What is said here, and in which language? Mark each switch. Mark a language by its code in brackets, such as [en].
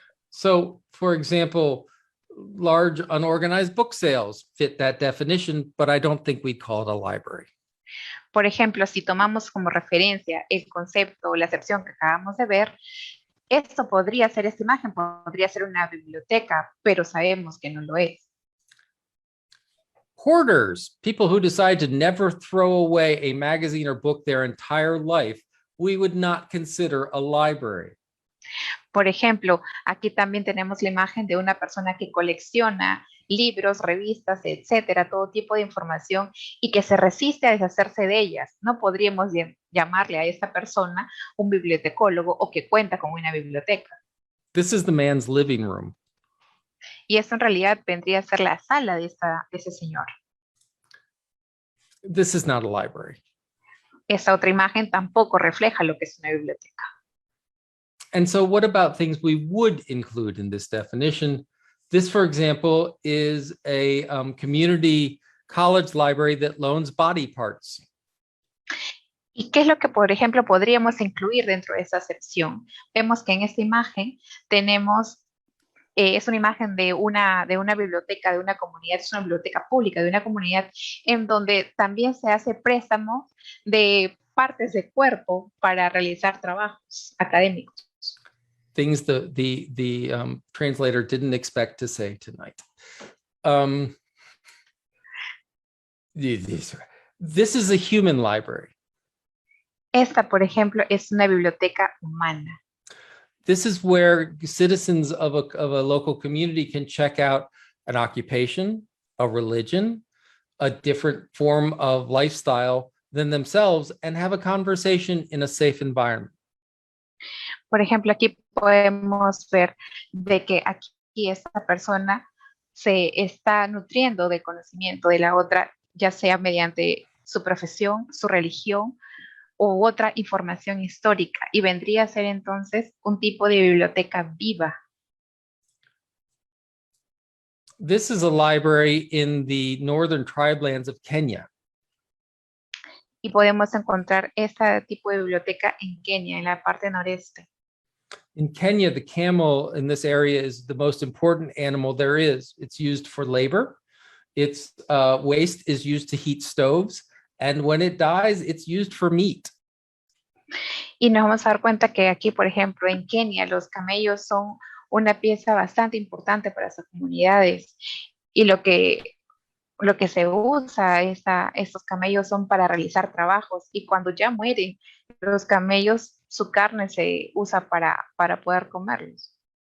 [en] So, for example, large unorganized book sales fit that definition, but I don't think we'd call it a library. [es] Por ejemplo, si tomamos como referencia el concepto o la acepción que acabamos de ver, esta imagen podría ser una biblioteca, pero sabemos que no lo es. [en] Hoarders, people who decide to never throw away a magazine or book their entire life, we would not consider a library. [es] Por ejemplo, aquí también tenemos la imagen de una persona que colecciona libros, revistas, etcétera, todo tipo de información y que se resiste a deshacerse de ellas. No podríamos llamarle a esta persona un bibliotecólogo o que cuenta con una biblioteca. [en] This is the man's living room. [es] Y esto en realidad vendría a ser la sala de ese señor. [en] This is not a library. [es] Esa otra imagen tampoco refleja lo que es una biblioteca. [en] And so what about things we would include in this definition? This, for example, is a community college library that loans body parts. [es] ¿Y qué es lo que, por ejemplo, podríamos incluir dentro de esa sección? Vemos que en esta imagen tenemos, es una imagen de una biblioteca, de una comunidad, es una biblioteca pública, de una comunidad en donde también se hace préstamo de partes de cuerpo para realizar trabajos académicos. [en] Things the translator didn't expect to say tonight. This is a human library. [es] Esta, por ejemplo, es una biblioteca humana. [en] This is where citizens of a local community can check out an occupation, a religion, a different form of lifestyle than themselves, and have a conversation in a safe environment. [es] Por ejemplo, aquí podemos ver de que aquí esta persona se está nutriendo del conocimiento de la otra, ya sea mediante su profesión, su religión u otra información histórica, y vendría a ser entonces un tipo de biblioteca viva. [en] This is a library in the northern tribelands of Kenya. [es] Y podemos encontrar este tipo de biblioteca en Kenia, en la parte noreste. [en] In Kenya, the camel in this area is the most important animal there is. It's used for labor. Its waste is used to heat stoves. And when it dies, it's used for meat. [es] Y nos vamos a dar cuenta que aquí, por ejemplo, en Kenia, los camellos son una pieza bastante importante para sus comunidades. Y lo que se usa, estos camellos son para realizar trabajos. Y cuando ya mueren los camellos, su carne se usa para poder comerlos.